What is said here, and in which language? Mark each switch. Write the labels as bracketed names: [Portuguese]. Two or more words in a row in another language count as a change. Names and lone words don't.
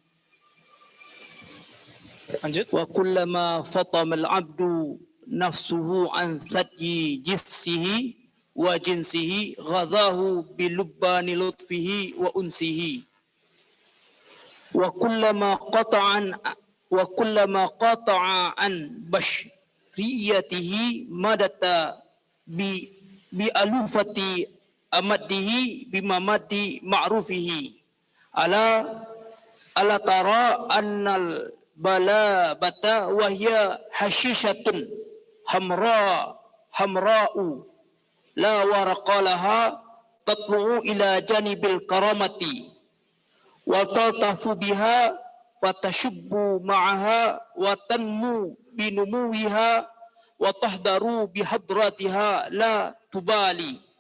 [Indonesian] Lanjut. [Arabic] وكلما فطم العبد نفسه عن ثدي حسه وجنسه غذاه بلبان لطفه وأنسه. وكلما قطع عن بشريته مدته بألطاف إمداده بمدد معروفه. ألا ترى أن البلابة وهي حشيشة حمراء لا ورق لها تطلع إلى جانب الكرمة وتلتف بها فتشب معها وتنمو بنموها وتحضر بحضرتها لا تبالي.